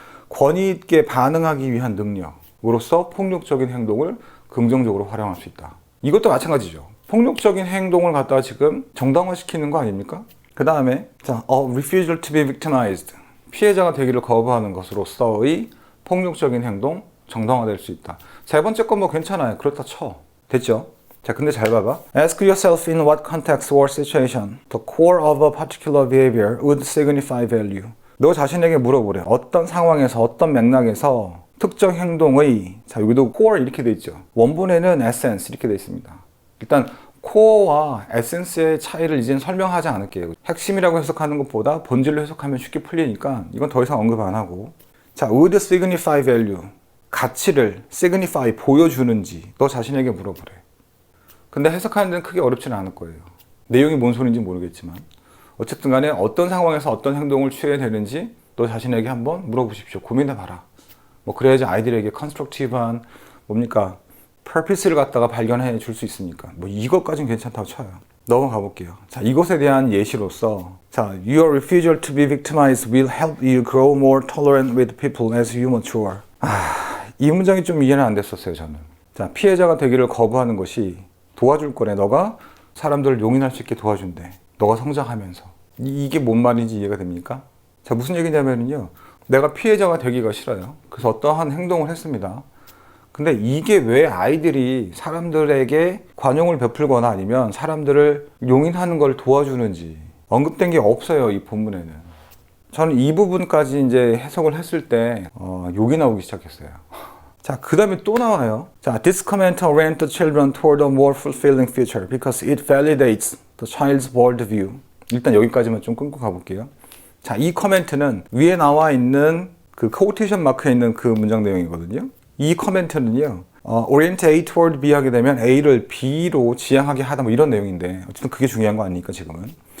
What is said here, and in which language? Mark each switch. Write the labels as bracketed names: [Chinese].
[Korean] 권위 있게 반응하기 위한 능력으로서 폭력적인 행동을 긍정적으로 활용할 수 있다. 이것도 마찬가지죠. 폭력적인 행동을 갖다가 지금 정당화시키는 거 아닙니까? 그 다음에 자, [English] refusal to be victimized, [Korean] 피해자가 되기를 거부하는 것으로서의 폭력적인 행동, 정당화될 수 있다. 세 번째 건 뭐 괜찮아요. 그렇다 쳐. 됐죠? 자, 근데 잘 봐봐. [English] Ask yourself in what context or situation the core of a particular behavior would signify value. [Korean] 너 자신에게 물어보래. 어떤 상황에서, 어떤 맥락에서 특정 행동의, 자, 여기도 core 이렇게 돼 있죠. 원본에는 essence 이렇게 돼 있습니다. 일단 코어와 에센스의 차이를 이제는 설명하지 않을게요. 핵심이라고 해석하는 것보다 본질로 해석하면 쉽게 풀리니까 이건 더 이상 언급 안 하고. [English] 자, would signify value. [Korean] 가치를 signify, 보여주는지 너 자신에게 물어보래. 근데 해석하는 데는 크게 어렵지는 않을 거예요. 내용이 뭔 소리인지 모르겠지만. 어쨌든 간에 어떤 상황에서 어떤 행동을 취해야 되는지 너 자신에게 한번 물어보십시오. 고민해봐라. 뭐 그래야지 아이들에게 컨스트럭티브한 뭡니까? purpose를 갖다가 발견해 줄 수 있으니까. 뭐 이것까지는 괜찮다고 쳐요. 넘어가 볼게요. 자, 이것에 대한 예시로서 자, [English] your refusal to be victimized will help you grow more tolerant with people as you mature. [Korean] 이 문장이 좀 이해는 안 됐었어요, 저는. 자, 피해자가 되기를 거부하는 것이 도와줄 거래. 너가 사람들을 용인할 수 있게 도와준대. 너가 성장하면서. 이게 뭔 말인지 이해가 됩니까? 자, 무슨 얘기냐면요. 내가 피해자가 되기가 싫어요. 그래서 어떠한 행동을 했습니다. 근데 이게 왜 아이들이 사람들에게 관용을 베풀거나 아니면 사람들을 용인하는 걸 도와주는지 언급된 게 없어요, 이 본문에는. 저는 이 부분까지 이제 해석을 했을 때 욕이 나오기 시작했어요. 자, 그 다음에 또 나와요. [English] 자, this comment orients the children toward a more fulfilling future because it validates the child's worldview. [Korean] 일단 여기까지만 좀 끊고 가볼게요. 자, 이 커멘트는 위에 나와 있는 그 코테이션 마크에 있는 그 문장 내용이거든요. 이 커멘트는요, [English] orient A toward B [Korean] 하게 되면 A를 B로 지향하게 하다 뭐 이런 내용인데 어쨌든 그게 중요한 거 아니니까 지금은.